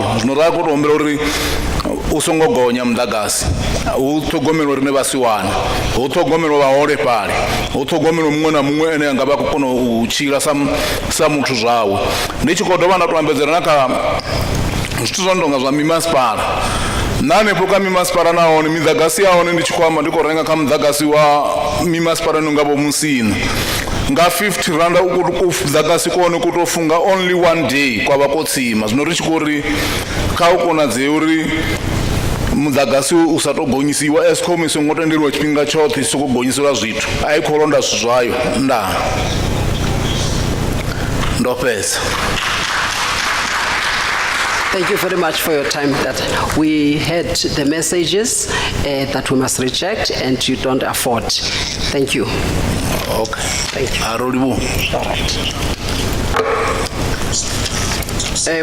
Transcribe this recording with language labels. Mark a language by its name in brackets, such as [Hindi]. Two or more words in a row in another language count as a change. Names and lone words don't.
[Venda] Zwino ra khou tou humbela uri u songo gonya muḓagasi hu ṱhogomelwa rine vhasiwana hu ṱhogomelwa vhaholefhali hu ṱhogomelwa muṅwe na muṅwe ane anga vha khou kona u tshila sa muthu zwawe. Ndi tshi khou dovha nda tou ambedzela na kha zwithu zwo no tonga zwa mimasipala na hanefho kha mimasipala nahone miḓagasi ya hone ndi tshi khou amba ndi khou renga kha muḓagasi wa mimasipala no nga vho Musina nga 50 rand muḓagasi kone ku tou funga [English] only one day [Venda] kwa vha ko tsima. Zwino ri tshi khou ri kha u konadzea uri muḓagasi u sa tou gonyisiwa Eskom i songo tendeliwa tshifhinga tshoṱhe i sokou gonyisela zwithu a i khou londa zwithu zwayo ndaa ndo fhedza. [English] Thank you very much for your time. That we had the messages that we must reject and you don't afford. Thank you. Okay. Thank you. All right.